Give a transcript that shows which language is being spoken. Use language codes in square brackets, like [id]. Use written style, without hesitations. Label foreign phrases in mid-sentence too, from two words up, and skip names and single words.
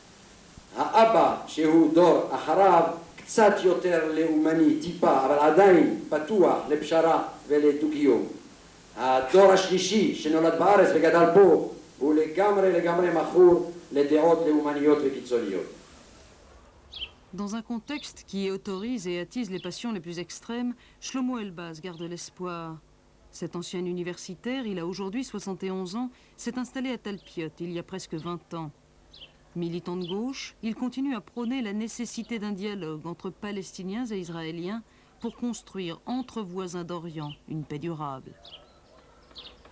[he] האבא שהוא דור אחריו קצת יותר לאומני, טיפה, אבל עדיין פתוח לפשרה ולדו-קיום. הדור השלישי שנולד בארץ וגדל פה הוא לגמרי מכור לדעות לאומניות וקיצוניות. [fr] Dans un contexte qui autorise et attise les passions les plus extrêmes, Shlomo Elbaz garde l'espoir. Cet ancien universitaire, il a aujourd'hui 71 ans, s'est installé à Talpiot il y a presque 20 ans. Militant de gauche, il continue à prôner la nécessité d'un dialogue entre Palestiniens et Israéliens pour construire entre voisins d'Orient une paix durable.